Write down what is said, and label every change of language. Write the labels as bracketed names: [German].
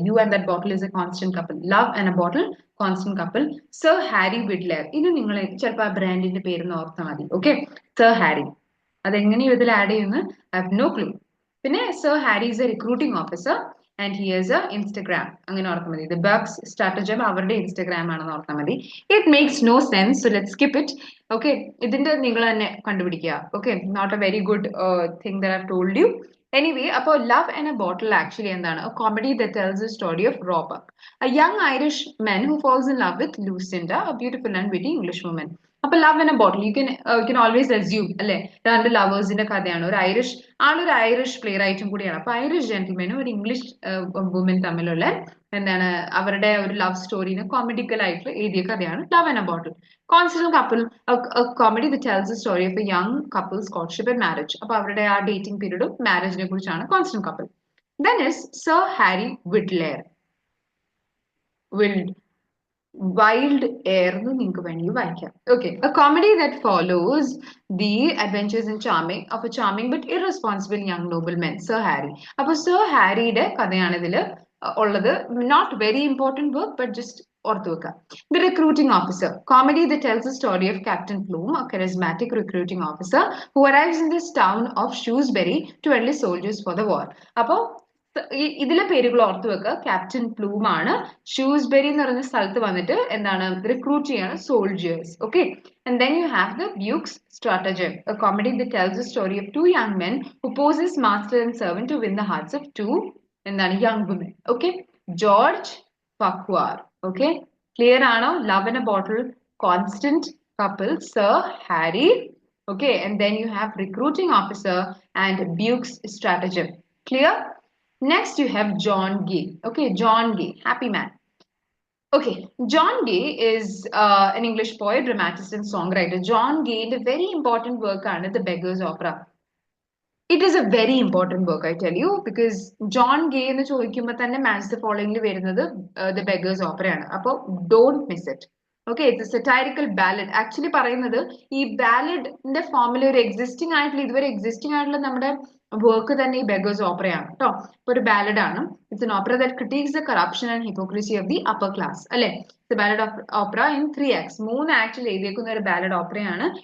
[English] You and that bottle is a constant couple. Love and a bottle, constant couple, Sir Harry Wildair. [Malayalam] ഇനി നിങ്ങൾ ചിലപ്പോൾ ആ ബ്രാൻഡിന്റെ പേര് ഓർത്താൽ മതി. Okay, sir Harry. അതെങ്ങനെയും ഇതിൽ ആഡ് ചെയ്യുന്നു, [English] I have no clue. പിന്നെ Sir Harry is a recruiting officer and he has a Instagram. [Malayalam] അങ്ങനെ ഓർത്താൽ മതി. The Bucks Stratagem അവരുടെ ഇൻസ്റ്റഗ്രാം ആണെന്ന് ഓർത്താൽ മതി. [English] It makes no sense, so let's skip it. [Malayalam] Okay, ഇതിന്റെ നിങ്ങൾ തന്നെ കണ്ടുപിടിക്കുക. [English] Okay, not a very good thing that I've told you. Anyway, അപ്പോൾ Love and a Bottle actually [Malayalam] എന്താണ്? [English] A comedy that tells the story of Robert, a young Irish man who falls in love with Lucinda, a beautiful and witty English woman. [Malayalam] അപ്പൊ love and A bottle [English] you can always assume [Malayalam] അല്ലെ, രണ്ട് ലവേഴ്സിന്റെ കഥയാണ്. ആളൊരു Irish play റൈറ്റും കൂടിയാണ്. അപ്പൊ Irish ജെന്റിൽമാനും ഒരു English woman തമ്മിലുള്ള എന്താണ് അവരുടെ ഒരു ലവ് സ്റ്റോറിനെ കോമഡിക്കൽ ആയിട്ട് എഴുതിയ കഥയാണ് love and A bottle. [English] Constant couple, comedy the tells the story of a young couples courtship and marriage. [Malayalam] അപ്പൊ അവരുടെ ആ ഡേറ്റിംഗ് പീരീഡും മാരേജിനെ കുറിച്ചാണ് constant couple. Then is sir Harry വിഡ്ലെയർ, Wild Air എന്ന് നിങ്ങൾക്ക് വേണമെങ്കിൽ വായിക്കാം. [English] Okay, a comedy that follows the adventures and charming of a charming but irresponsible young nobleman, Sir Harry. [Malayalam] അപ്പൊ Sir Harryയുടെ കഥയാണ് ഇതിൽ ഉള്ളത്. [English] Not very important work, but just [Malayalam] ഓർത്തു വെക്കുക. [English] The recruiting officer, comedy that tells the story of Captain Plume, a charismatic recruiting officer who arrives in this town of Shrewsbury to enlist soldiers for the war. അപ്പൊ [Malayalam] ഇതിലെ പേരുകൾ ഓർത്തു വെക്കുക. Captain plume ആണ്. ഷൂസ്ബെറി എന്ന് പറയുന്ന സ്ഥലത്ത് വന്നിട്ട് എന്താണ് റിക്രൂട്ട് ചെയ്യാണ് soldiers. [English] okay, and then you have the Buke's Stratagem, a comedy that tells the story of two young men who pose as master and servant to win the hearts of two [Malayalam] എന്താണ് [English] young women. Okay, George Farquhar. Okay, clear ആണോ? Love in a Bottle, Constant Couple, Sir Harry. Okay, and then you have Recruiting Officer and Buke's Stratagem. Clear? Next you have John Gay. Okay, John Gay, happy man. Okay, John Gay is an English poet, dramatist and songwriter. John Gay, the very important work ആണ് The Beggar's Opera. It is a very important work, I tell you, because John Gay [Malayalam] എന്ന് ചോദിക്കുമ്പോൾ തന്നെ [English] Match the Followingൽ വരുന്നത് The Beggar's Opera ആണ്. അപ്പോൾ don't miss it. Okay, it's a satirical ballad. [Malayalam] Actually പറയുന്നത് ഈ ബാലഡിന്റെ ഫോമിൽ ഒരു എക്സിസ്റ്റിംഗ് ആയിട്ടുള്ള ഇതുവരെ എക്സിസ്റ്റിംഗ് ആയിട്ടുള്ള നമ്മുടെ വർക്ക് തന്നെ ഈ ബെഗേഴ്സ് ഓപ്പറയാണ് കേട്ടോ. ഇപ്പൊ ഒരു ബാലഡ് ആണ്. [English] It's an opera that critics the corruption and hypocrisy of the upper class. അല്ലെ, it's ballad of opera in 3 acts. [Malayalam] 3 ആക്ടിൽ എഴുതിയേക്കുന്ന ഒരു ബാലഡ് ഓപ്പറയാണ്.